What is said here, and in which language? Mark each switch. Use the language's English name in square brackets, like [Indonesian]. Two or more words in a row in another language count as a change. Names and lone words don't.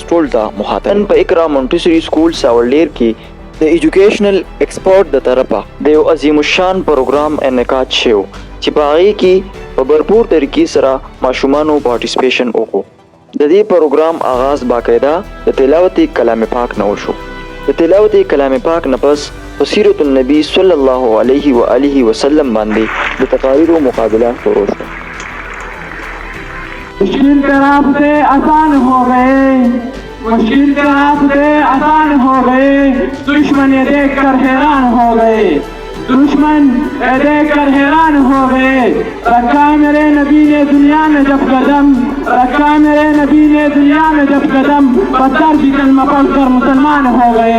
[Pashto] ټول ته مخاطب په اقرا مونټسری سکول ساولډیر کې د ایجوکیشنل ایکسپورټ د طرفه د یو عظیم الشان پروګرام انعقاد شو چې په هغې کې په بھرپور طریقې سره ماشومانو پارټیسپیشن وکړو د دې پروګرام آغاز باقاعده د تلاوت کلام پاک نه وشو د تلاوت کلام پاک نه پس په سیرت النبی صلی الله علیه و آله وسلم باندې د تقاریرو مقابله شروع شو [Urdu] مشکل کے راستے آسان ہو گئے مشکل کے راستے آسان ہو گئے دشمن یہ دیکھ کر حیران ہو گئے دشمن یہ دیکھ کر حیران ہو گئے رکھا میرے نبی نے دنیا میں جب قدم رکھا میرے نبی نے دنیا میں جب قدم پتھر کی کلمہ پڑھ کر مسلمان ہو گئے